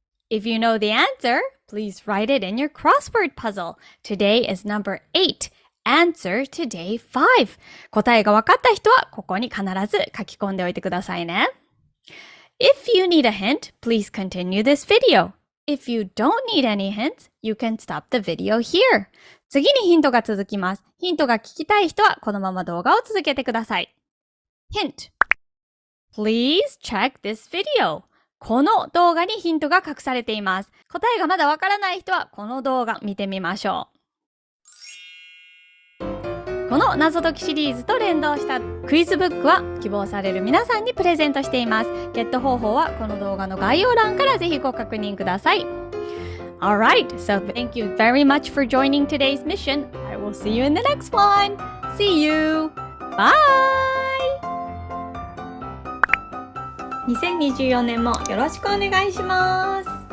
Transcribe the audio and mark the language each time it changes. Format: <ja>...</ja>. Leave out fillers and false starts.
<en>If you know the answer, please write it in your crossword puzzle. Today is number 8. Answer to day 5.</en> <ja>答えが分かった人はここに必ず書き込んでおいてくださいね。</ja> <en>If you need a hint, please continue this video. If you don't need any hints, you can stop the video here.</en> <ja>次にヒントが続きます。ヒントが聞きたい人はこのまま動画を続けてください。</ja> <en>Hint. Please check this video.</en> <ja>この動画にヒントが隠されています。答えがまだわからない人はこの動画見てみましょう。この謎解きシリーズと連動したクイズブックは希望される皆さんにプレゼントしています。ゲット方法はこの動画の概要欄からぜひご確認ください。</ja> <en>Alright, so thank you very much for joining today's mission. I will see you in the next one. See you. Bye!</en> <ja>2024年もよろしくお願いします。</ja>